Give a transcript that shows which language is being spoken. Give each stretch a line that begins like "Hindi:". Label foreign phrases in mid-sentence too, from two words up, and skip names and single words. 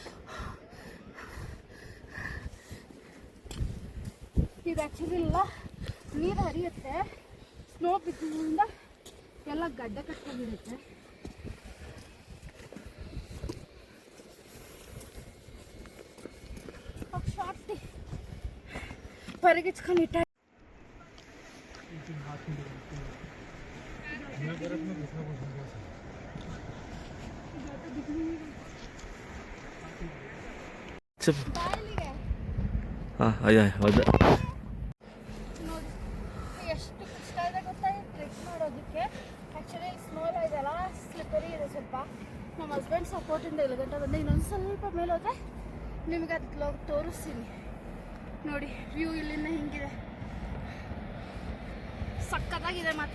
Kannada: ಇದು ಆ್ಯಕ್ಚುಲಿ ಎಲ್ಲ ನೀರು ಹರಿಯುತ್ತೆ. ಸ್ನೋ ಬಿದ್ದರಿಂದ ಎಲ್ಲ ಗಡ್ಡೆ ಕಟ್ಕೊಂಡಿರುತ್ತೆ. ಶಾರ್ಟಿ ಪರಿಗಿಚ್ಕೊಂಡಿಟ್ಟ.
Telugu: చెప్పు. అయ్యా వద్దా.
Kannada: ಎಷ್ಟು ಕಷ್ಟ ಇದೆ ಗೊತ್ತಾ ಟ್ರೆಕ್ ಮಾಡೋದಕ್ಕೆ. ಆ್ಯಕ್ಚುಲಿ ಸ್ನೋ ಎಲ್ಲ ಇದೆಲ್ಲ ಸ್ಲಿಪ್ಪರಿ ಇದೆ ಸ್ವಲ್ಪ. ನಮ್ಮ ಹಸ್ಬೆಂಡ್ ಸಪೋರ್ಟಿಂದ 7 ಗಂಟೆ ಬಂದೆ. ಇನ್ನೊಂದು ಸ್ವಲ್ಪ ಮೇಲೆ ಹೋದರೆ ನಿಮಗೆ ಅದಕ್ಕೆ ತೋರಿಸ್ತೀನಿ ನೋಡಿ. ವ್ಯೂ ಇಲ್ಲಿಂದ ಹಿಂಗಿದೆ. ಸಕ್ಕತ್ತಾಗಿದೆ ಮಾತ್ರ.